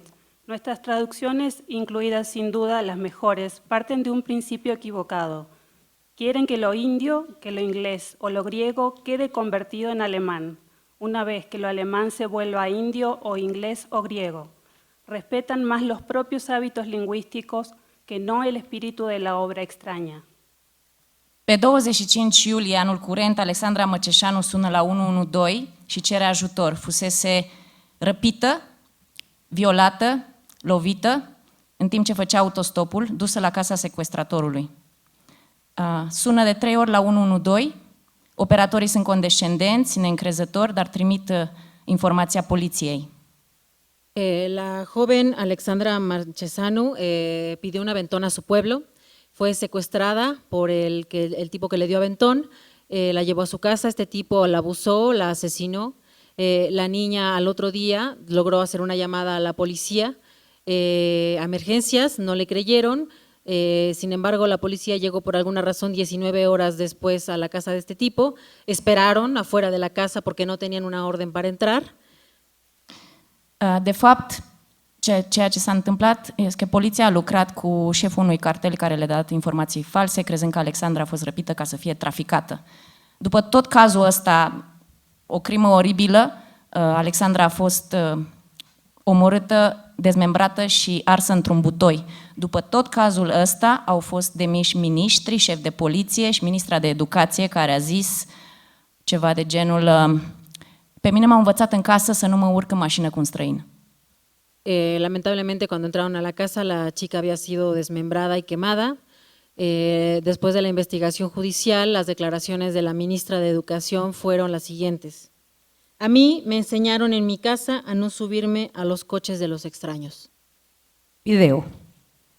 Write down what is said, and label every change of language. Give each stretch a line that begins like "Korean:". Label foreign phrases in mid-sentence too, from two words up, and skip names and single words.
Spanish: Nuestras traducciones, incluidas sin duda las mejores, parten de un principio equivocado. Quieren que lo indio, que lo inglés o lo griego quede convertido en alemán, una vez que lo alemán se vuelva indio o inglés o griego. Respetan más los propios hábitos lingüísticos que no el espíritu de la obra extraña.
Romanian: Pe 25 iulie anul curent, Alexandra Măceșanu sună la 112 și cere ajutor. Fusese răpită, violată, lovită, în timp ce făcea autostopul, dusă la casa sequestratorului. Sună de 3 ori la 112, operatorii sunt condescendenți, neîncrezători, dar trimit informația poliției.
Spanish: La joven Alexandra Marchesanu pidió un aventón a su pueblo, fue secuestrada por el tipo que le dio aventón, la llevó a su casa, este tipo la abusó, la asesinó, la niña al otro día logró hacer una llamada a la policía, a emergencias, no le creyeron. Sin embargo, la policía llegó por alguna razón 19 horas después a la casa de este tipo, esperaron afuera de la casa porque no tenían una orden para entrar.
Romanian: De fapt, ceea ce s-a întâmplat este că poliția a lucrat cu șeful unui cartel care le-a dat informații false, crezând că Alexandra a fost răpită ca să fie traficată. După tot cazul ăsta, o crimă oribilă, Alexandra a fost omorâtă, dezmembrată și arsă într-un butoi. După tot cazul ăsta au fost demiși miniștri, șef de poliție și ministra de educație care a zis ceva de genul pe mine m-au învățat în casă să nu mă urc în mașină cu un străin.
Spanish: Lamentablemente cuando entraron a la casa la chica había sido desmembrada y quemada. Después de la investigación judicial, las declaraciones de la ministra de Educación fueron las siguientes. A mí me enseñaron en mi casa a no subirme a los coches de los extraños.